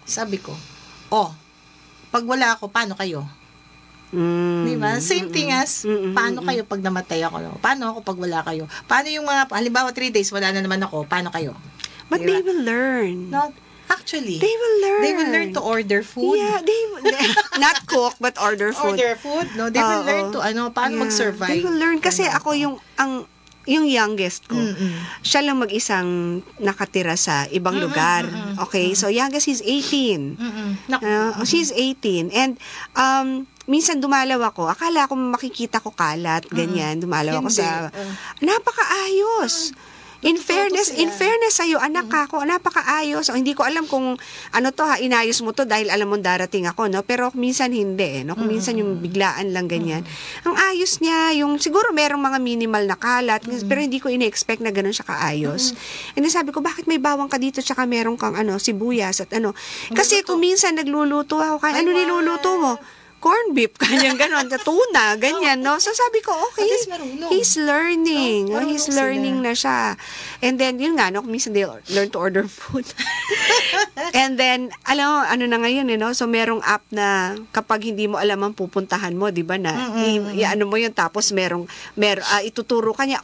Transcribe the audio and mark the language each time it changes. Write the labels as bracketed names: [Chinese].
[Filipino] Sabi ko, pag wala ako, paano kayo? Diba? Same thing as, paano kayo pag namatay ako? No? Paano ako pag wala kayo? Paano yung mga, halimbawa 3 days, wala na naman ako, paano kayo? [English] But [Filipino] diba? [English] they will learn. No, actually, they will learn. They will learn to order food. Yeah, not cook, but order food. Order food, no? They will learn to, [Filipino] paano mag-survive. [English] They will learn. [Filipino] Kasi ako yung youngest ko, siya lang mag-isang nakatira sa ibang lugar. [English] Okay? So, youngest, he's 18. She's 18. [Filipino] And, minsan dumalaw ako, akala ko makikita ko kalat, ganyan, dumalaw ako sa, napakaayos. [English] In fairness [Filipino] sa'yo, anak ako, napakaayos. O, hindi ko alam kung inayos mo to dahil alam mo darating ako, no? Pero minsan hindi, no? Kung minsan yung biglaan lang ganyan. Ang ayos niya, siguro merong mga minimal na kalat, pero hindi ko ina-expect na ganun siya kaayos. And then sabi ko, bakit may bawang ka dito tsaka meron kang sibuyas at Kasi kung minsan nagluluto ako, niluluto mo? Corn beef, ganyan, ganon, tuna, ganyan, no? [English] So, [Filipino] sabi ko, [English] okay, he's learning. He's learning [Filipino] na siya. [English] And then, [Filipino] yun nga, no? [English] Minsan they'll learn to order food. [Filipino] And then, na ngayon, so merong app na kapag hindi mo alam ang pupuntahan mo, di ba na, mo yun, tapos ituturo ka niya.